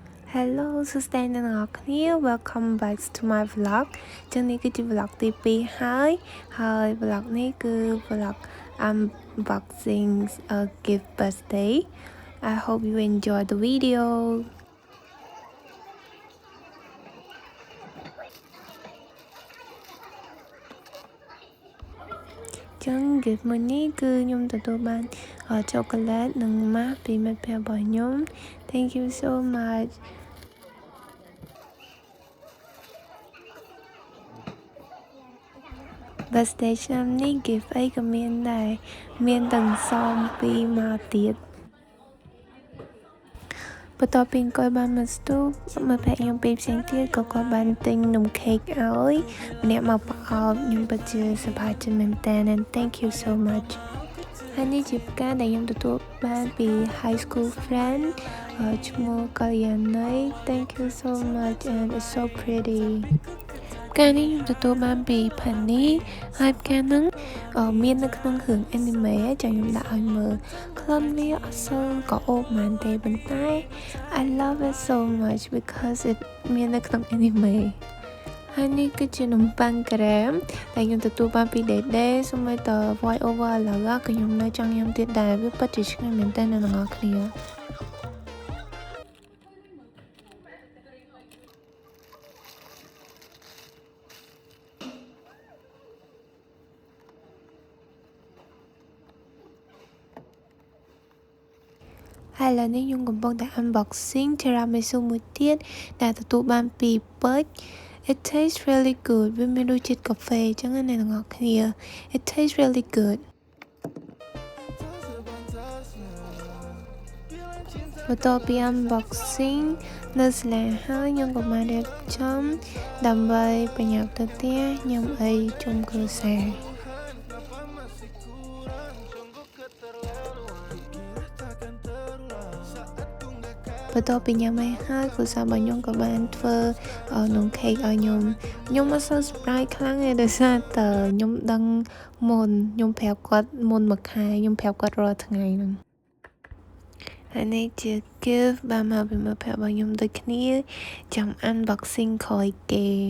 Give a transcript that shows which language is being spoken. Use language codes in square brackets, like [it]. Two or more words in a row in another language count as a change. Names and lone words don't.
[km] Hello សួស្តីអ្នកទាំងអស់គ្នា [en] Welcome back to my vlog [km] ចឹងនេះគឺជា vlog ទី2ហើយ vlog នេះគឺ [en] vlog unboxing a gift birthday I hope you enjoy the video [km] ចឹង gift មួយនេះគឺខ្ញុំទទួលបាន chocolate និង mask ពីមិត្តភ័ក្តិរបស់ខ្ញុំ [en] Thank you so much [km] birthday ឆ្នាំនេះ gift អីក៏មានដែរមានទាំងសមពីមកទៀតបន្ទាប់ពីអង្គុយបានមកស្ទូបមកភ័ក្រខ្ញុំពីរផ្សេងទៀតក៏គាត់បានទិញនំខេកឲ្យម្នាក់មកប្រអ ប់ខ្ញុំពិតជាសប្បាយចិត្តមែនតើ [en] and thank you so much [km] ហើយនេះជាផ្កាដែលខ្ញុំទទួលបានពី [en] high school friend [km] ឈ្មោះកល្យា ណី [en] thank you so much and it's so pretty [km] ផ្កានេះខ្ញុំទទួលបានពី Penny ហើយផ្កាហ្នឹងមាននៅក្នុងរឿង anime ចាំខ្ញុំដាក់ឲ្យមើលក្លិនវាអត់សូវក៏អូបមែនទេប៉ុន្តែ [en] I love it so much because it [km] មាននៅក្នុង anime ហើយនេះគឺជានំប៉័ងក្រែមដែលខ្ញុំទទួលបានពី Dede សូម្បីតែ [en] voice over [km] ឥឡូវក៏ខ្ញុំនៅចង់ញ៉ាំទៀតដែរវាពិតជាឆ្ងាញ់មែនតើអ្នកទាំងអស់គ្នា ហើយឥឡូវនេះខ្ញុំកំពុងតែ [en] unboxing tiramisu [km] មួយទៀតដែលទទួលបានពី Perch [en] It tastes really good [km] វាមានរសជាតិកាហ្វេអញ្ចឹងអ្នកទាំងអស់គ្នា [en] It tastes really good [km] បន្ទាប់ពី unboxing នៅសាលាហើយខ្ញុំក៏បានរៀបចំដើម្បីប្រញាប់ទៅផ្ទះញ៉ាំអីជុំគ្រួសារ បន្ទាប់ពីញ៉ាំហើយគ្រួសាររបស់ខ្ញុំក៏បានធ្វើនំខេកឲ្យខ្ញុំអត់សូវ surprise ខ្លាំងទេដោយសារតែខ្ញុំដឹងមុនខ្ញុំប្រាប់គាត់មុនមួយខែខ្ញុំប្រាប់គាត់រាល់ថ្ងៃហ្នឹងហើយនេះជា gift បានមកពីមិត្តភក្តិរបស់ខ្ញុំដូចគ្នាចាំ unboxing ក្រោយគេ